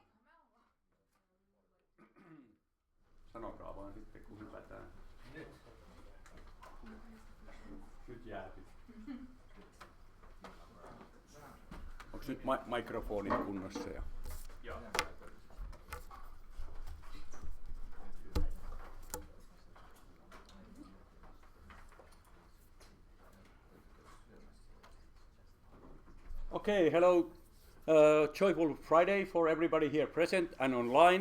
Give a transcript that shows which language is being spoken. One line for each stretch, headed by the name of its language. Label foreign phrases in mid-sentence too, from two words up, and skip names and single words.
Finnish: Sanokaa vaan sitten, kun hypätään. Nyt jääty. Onko nyt mikrofonit kunnossa? Joo.
English: Okay, hello. Joyful Friday for everybody here present and online.